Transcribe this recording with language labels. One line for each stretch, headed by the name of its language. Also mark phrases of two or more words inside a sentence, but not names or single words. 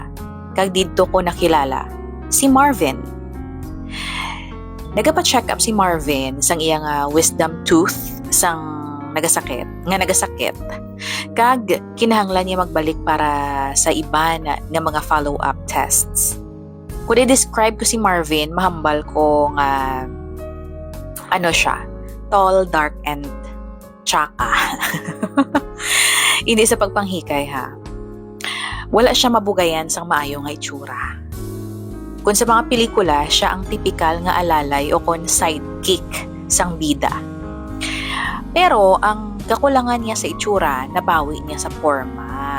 Hiligaynon: Kag didto ko nakilala si Marvin. Nagapa-check up si Marvin sang iyang wisdom tooth sang nagasakit. Kag kinahanglan niya magbalik para sa iba nga mga
English: follow-up tests.
Hiligaynon: Kung i-describe ko si Marvin, mahambal ko nga siya,
English: tall, dark, and tsaka.
Hiligaynon: Hindi sa pagpanghikay ha. Wala siya mabugayan sang maayo nga itsura. Kung sa mga pelikula, siya ang tipikal nga alalay o kon sidekick sang bida. Pero ang kakulangan niya sa itsura, nabawi niya sa forma.